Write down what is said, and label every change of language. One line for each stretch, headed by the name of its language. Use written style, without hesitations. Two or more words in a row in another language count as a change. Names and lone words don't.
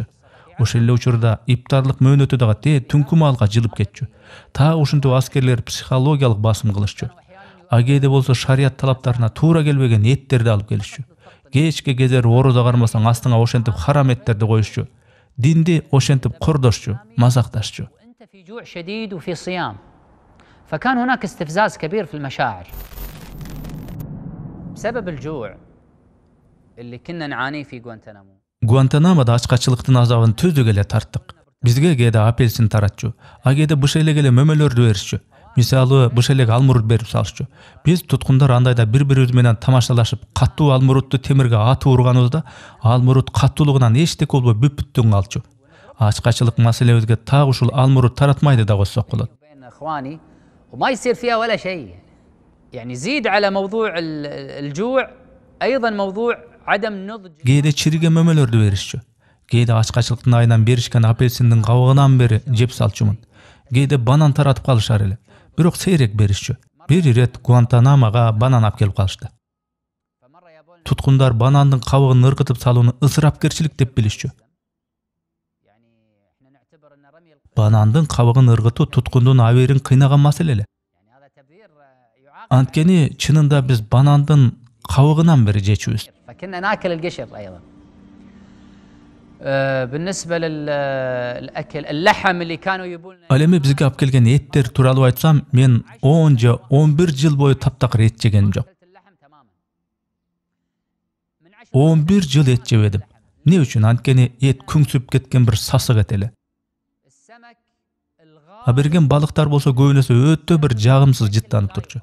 Kyrgyz: Ошол эле учурда иптарлык мөөнөтү дагы түнкү маалга жылып кетчү. Ушинтип аскерлер психологиялык басым кылышчу. Кээде болсо шарият талаптарына туура келбеген эттерди алып келишчү. Кечке кезер орозо кармасаң астыңа ошентип харам эттерди коюшчу. Динди ошентип кордошчу, мазакташчу.
Arabic: أنت في جوع شديد وفي صيام فكان هناك استفزاز كبير في المشاعر بسبب الجوع اللي كنا نعانيه في غوانتنامو.
Kyrgyz: Гуантанаmoда ачкачылыктын азабын түздүк эле тарттык. Бизге кээде апельсин таратчу, кээде бышелек эле мөмөлөрдү беришчү. Мисалы, бышелек алмурут берип салышчу. Биз туткундар андайда бири-бирибиз менен тамашалашып, каттуу алмурутту темирге атып урганыбызда, алмурут каттуулугунан эчтеке болбой бүт-бүтүн калчу. Ачкачылык маселебизге так ушул алмурут таратмайды да койсок болот.
Arabic: بين اخواني وما يصير فيها ولا شيء. يعني زيد على موضوع الجوع ايضا موضوع عدم نضج.
Kyrgyz: Кээде чириге мөмөлөрдү беришчү. Кээде ачкачылыктын айынан беришкен апельсиндин кабыгынан бери жеп салчумун. Кээде банан таратып калышар эле. Бирок сейрек беришчү. Бир ирет Гуантанамога банан алып келип калышты. Туткундар банандын кабыгын ыргытып салууну ысырапкерчилик деп билишчү. Банандын кабыгын ыргытуу туткундун абийирин кыйнаган маселе эле. Анткени чынында биз банандын кабыгынан бери жечүбүз.
Arabic: فكنا ناكل القشر ايضا. بالنسبه للاكل اللحم اللي كانوا يبون.
Kyrgyz: Ал эми бизге алып келген эттер тууралуу айтсам, мен 10 же 11 жыл бою таптакыр эт жегеним жок. 11 жыл эт жебедим. Эмне үчүн? Анткени эт күңсүп кеткен бир сасык эт эле. Берген балыктар болсо көбүнесе өтө бир жагымсыз жыттанып турчу.